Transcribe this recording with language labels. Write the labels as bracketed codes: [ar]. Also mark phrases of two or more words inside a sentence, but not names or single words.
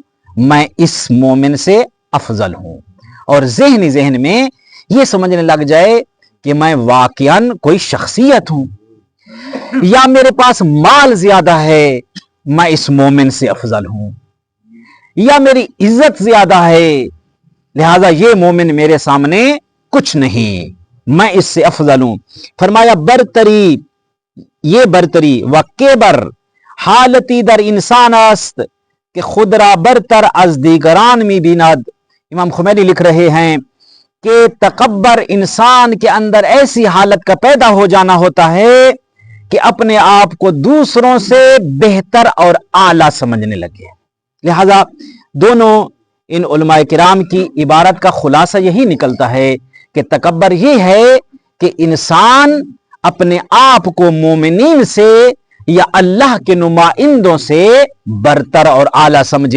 [ur] میں اس مومن سے افضل ہوں، اور ذہن میں یہ سمجھنے لگ جائے کہ میں واقعاً کوئی شخصیت ہوں، یا میرے پاس مال زیادہ ہے، میں اس مومن سے افضل ہوں، یا میری عزت زیادہ ہے، لہذا یہ مومن میرے سامنے کچھ نہیں، میں اس سے افضل ہوں۔ فرمایا برتری، یہ برتری [fa] وکیبر حالتی در انسان است کہ خود را برتر از دیگران می بیند۔ [ur] امام خمینی لکھ رہے ہیں کہ تکبر انسان کے اندر ایسی حالت کا پیدا ہو جانا ہوتا ہے کہ اپنے آپ کو دوسروں سے بہتر اور اعلیٰ سمجھنے لگے۔ لہذا دونوں ان علماء کرام کی عبارت کا خلاصہ یہی نکلتا ہے کہ تکبر یہ ہے کہ انسان اپنے آپ کو مومنین سے یا اللہ کے نمائندوں سے برتر اور اعلیٰ سمجھے۔